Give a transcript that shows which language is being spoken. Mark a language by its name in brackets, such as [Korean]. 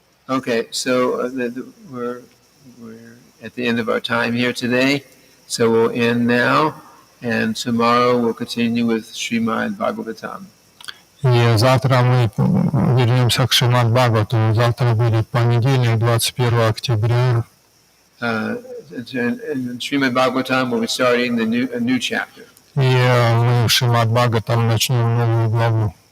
[English] Okay, so we're at the end of our time here today, so we'll end now, and tomorrow we'll continue with Srimad Bhagavatam. [Russian] И завтра мы вернемся к Шримад Бхагавату. Завтра будет понедельник, 21 октября. [English] in Srimad Bhagavatam, we'll be starting a new chapter. [Russian] И мы в Шримад Бхагаватам начнем новую главу.